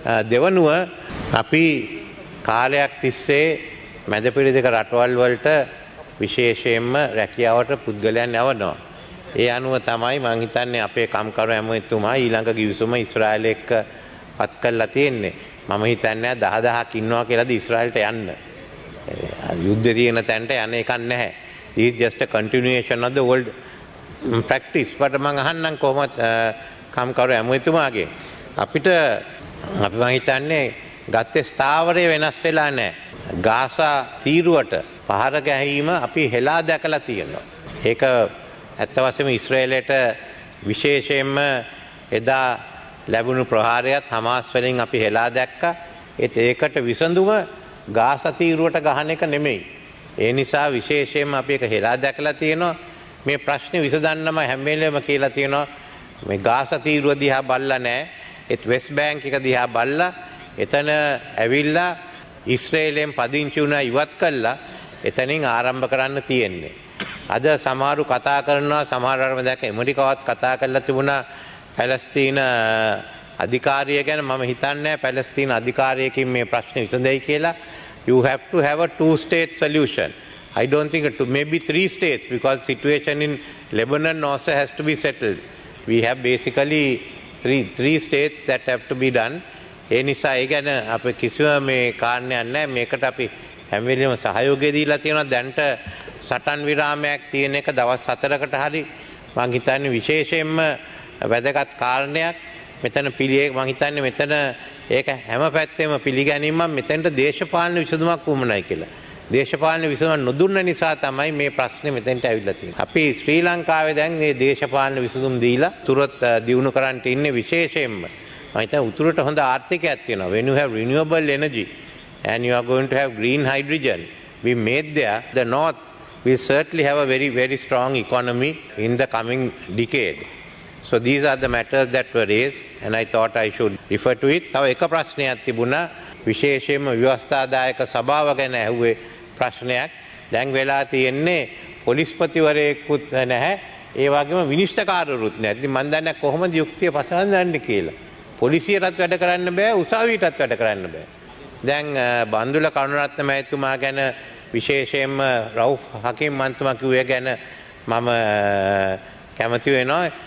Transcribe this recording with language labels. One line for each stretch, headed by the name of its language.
Sinhala: දෙවනුව අපි කාලයක් තිස්සේ මැද පෙරදිග රටවල් වලට විශේෂයෙන්ම රැකියාවට පුද්ගලයන් යවනවා. ඒ අනුව තමයි මම හිතන්නේ අපේ කම්කරු ඇමතිතුමා ඊළඟ ගිවිසුම ඊශ්‍රායලය එක්ක පත් කරලා තියෙන්නේ. මම හිතන්නේ 10000ක් ඉන්නවා කියලාද ඊශ්‍රායලට යන්න. යුද්ධ තියෙන තැනට යන්න එකක් නැහැ.
English: This is just a continuation of the old practice.
Sinhala: but මම අහන්නම් කොහොමද කම්කරු ඇමතිතුමාගේ අපිට අපි මම හිතන්නේ ගත්තේ ස්ථාවරය වෙනස් වෙලා නැහැ. ගාසා තීරුවට පහර ගැනීම අපි හෙලා දැකලා තියෙනවා. ඒක ඇත්ත වශයෙන්ම ඊශ්‍රායලයට විශේෂයෙන්ම එදා ලැබුණු ප්‍රහාරයත් හමාස් වලින් අපි හෙලා දැක්කා. ඒකට විසඳුම ගාසා තීරුවට ගහන එක නෙමෙයි. ඒ නිසා විශේෂයෙන්ම අපි ඒක හෙලා දැකලා තියෙනවා. මේ ප්‍රශ්නේ විසඳන්නම හැම වෙලේම කියලා තියෙනවා. මේ ගාසා තීරුව දිහා බලලා නැහැ. ඒත් වෙස්ට් බැංක් එක දිහා බලලා එතන ඇවිල්ලා ඊශ්‍රායලයෙන් පදිංචි වුණා ඉවත් කළා. එතනින් ආරම්භ කරන්න තියෙන්නේ. අද සමහරු කතා කරනවා සමහරවම දැක ඇමරිකාවත් කතා කරලා තිබුණා පැලස්තීන අධිකාරිය ගැන. මම හිතන්නේ පැලස්තීන අධිකාරියකින් මේ ප්‍රශ්නේ විසඳෙයි කියලා.
English: You have to have a two-state solution. I don't think maybe 3 states because situation in Lebanon also has to be settled. We have basically three states that have to be done.
Sinhala: ඒ නිසා ඒ ගැන අපි කිසිම මේ කාරණයක් නැහැ. මේකට අපි හැම වෙලෙම සහයෝගය දීලා තියෙනවා. දැන්ට සටන් විරාමයක් තියෙන එක දවස් 4කට හරි මම හිතන්නේ විශේෂයෙන්ම වැදගත් කාරණයක්. මෙතන මම හිතන්නේ මෙතන ඒක හැම පැත්තෙම පිළිගැනීමක් මෙතනට දේශපාලන විසඳුමක් වුමනයි කියලා. දේශපාලන විසඳුමක් නොදුන්න නිසා තමයි මේ ප්‍රශ්නේ මෙතනට ඇවිල්ලා තියෙන්නේ. අපි ශ්‍රී ලංකාවේ දැන් මේ දේශපාලන විසඳුම් දීලා තුරත් දියුණු කරන්න ඉන්නේ විශේෂයෙන්ම. මම හිතන්නේ උතුරට හොඳ ආර්ථිකයක් තියෙනවා.
English: When you have renewable energy and you are going to have green hydrogen, we made there. The north will certainly have a very, very strong economy in the coming decade. So these are the matters that were raised and I thought I should refer to it.
Sinhala: තව එක ප්‍රශ්නයක් තිබුණා විශේෂයෙන්ම ව්‍යවස්ථාදායක සභාව ගැන ඇහුවේ ප්‍රශ්නයක්. දැන් වෙලා තියෙන්නේ පොලිස්පතිවරයෙකුත් නැහැ. ඒ වගේම විනිශ්චයකාරවරුත් නැහැ. ඉතින් මම දන්නේ කොහොමද යුක්තිය පසවන්නේ කියලා. පොලිසියටත් වැඩ කරන්න බෑ, උසාවියටත් වැඩ කරන්න බෑ. දැන් බන්දුල කරුණරත්න මහත්මයා ගැන විශේෂයෙන්ම රවුෆ් හකීම් මන්තුමා කිව්වේ ගැන මම කැමති වෙනවා.